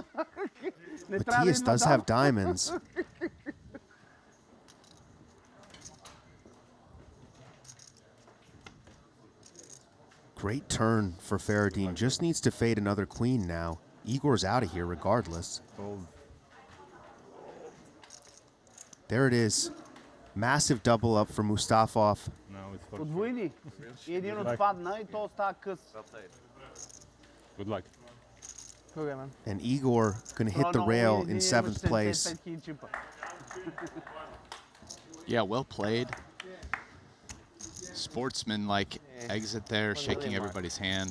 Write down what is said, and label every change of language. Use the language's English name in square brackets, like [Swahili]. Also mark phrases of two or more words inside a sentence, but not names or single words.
[English] Matthias does have diamonds. Great turn for Faradine. Just needs to fade another queen now. Igor's out of here regardless. There it is. Massive double up for Mustafov. [Bulgarian] Подвойни. И един отпадна и то става къс. [English] Good luck. Okay, man. And Igor gonna hit the rail in 7th place. Yeah, well played. Sportsman-like exit there, shaking everybody's hand.